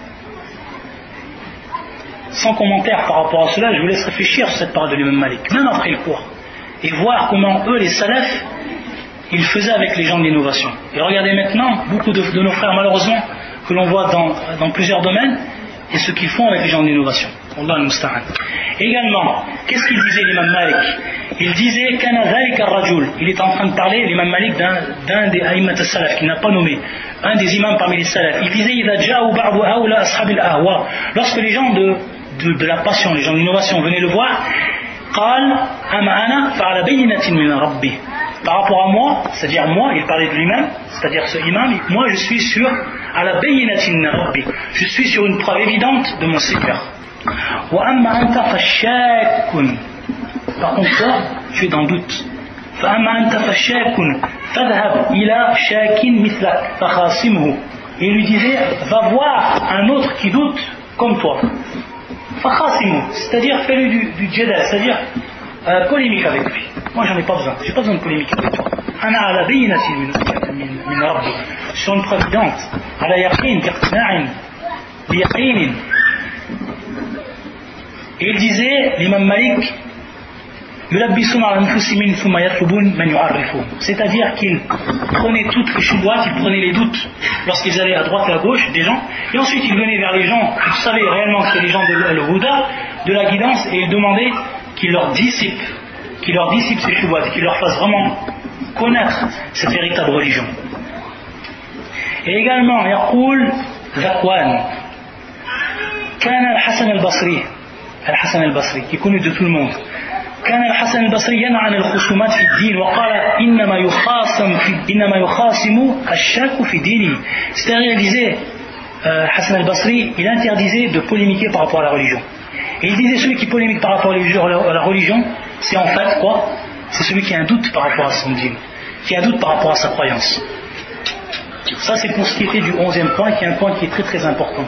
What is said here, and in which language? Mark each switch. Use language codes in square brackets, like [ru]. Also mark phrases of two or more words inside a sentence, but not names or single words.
[fr] Sans commentaire par rapport à cela, je vous laisse réfléchir sur cette parole de l'imam Malik, même après le cours, et voir comment eux, les salafs, ils faisaient avec les gens de l'innovation. Et regardez maintenant, beaucoup de nos frères, malheureusement, que l'on voit dans plusieurs domaines, et ce qu'ils font avec les gens de l'innovation. [ar] الله المستعان. [fr] Également, qu'est-ce qu'il disait l'imam Malik? Il disait [ar] كان ذلك الرجل. [fr] Il est en train de parler, l'imam Malik, d'un des [ar] أئمة السلف [fr] qu'il n'a pas nommé, un des imams parmi les salaf. Il disait [ar] إذا جاؤوا بعض هؤلاء أصحاب الأهواء. [fr] Lorsque les gens de la passion, les gens de l'innovation venaient le voir, [ar] قال أما أنا فعلى بينة من ربي. [fr] Par rapport à moi, c'est-à-dire moi, il parlait de lui-même, c'est-à-dire ce imam, moi je suis sur [ar] على بينة من ربي. [fr] Je suis sur une preuve évidente de mon Seigneur. [ar] وأما أنت فشاك. [fr] Par contre, toi, tu es dans le doute. [ar] فأما أنت فشاك فاذهب إلى شاك مثلك فخاصمه. [fr] Et il lui disait, va voir un autre qui doute comme toi. فخاصمه, c'est-à-dire fais-lui du jadal, c'est-à-dire polémique avec lui. Moi j'en ai pas besoin, j'ai pas besoin de polémique avec toi. [ar] أنا على بينة من ربي, [fr] sur une preuve évidente, [ar] على يقين باقتناع بيقين. [fr] Et il disait, l'imam Malik, c'est-à-dire qu'ils prenaient toutes les choubouates, ils prenaient les doutes lorsqu'ils allaient à droite et à gauche des gens, et ensuite ils venaient vers les gens qui savaient réellement que c'était les gens de l'Huda, de la guidance, et ils demandaient qu'ils leur dissipent ces choubouates, qu'ils leur fassent vraiment connaître cette véritable religion. Et également, [ar] يقول ذكوان، كان الحسن البصري, [fr] qui est connu de tout le monde. [ar] كان الحسن البصري ينهى عن الخصومات في الدين وقال إنما يخاصم الشاك في دينه. [fr] C'est-à-dire, il disait, Hassan al-Basri, il interdisait de polémiquer par rapport à la religion. Et il disait, celui qui polémique par rapport à la religion, c'est en fait quoi? C'est celui qui a un doute par rapport à son dîme, qui a un doute par rapport à sa croyance. Ça c'est pour ce qui était du 11e point, qui est un point qui est très très important.